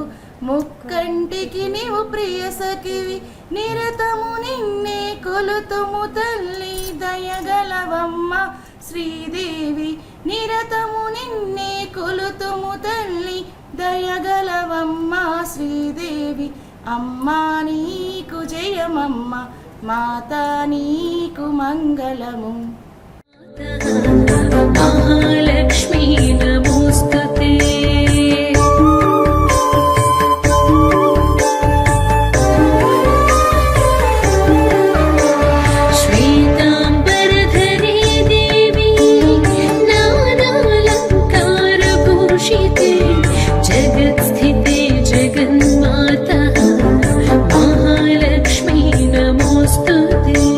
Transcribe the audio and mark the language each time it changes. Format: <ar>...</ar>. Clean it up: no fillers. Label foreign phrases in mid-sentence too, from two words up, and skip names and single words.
<te>ముక్కంటికి నీవు ప్రియ సఖివి నిరతము నిన్నే కొలుతుము తల్లి దయగలవమ్మ శ్రీదేవి నిరతము నిన్నే కొలుతుము తల్లి దయగలవమ్మ శ్రీదేవి అమ్మా నీకు జయమమ్మ మాతా నీకు మంగళము</te> <sa>महालक्ष्मी नमोस्तुते श्वेताम्बरधरे देवी नानालङ्कारभूषिते जगत्स्थिते जगन्माता महालक्ष्मी नमोस्तुते</sa>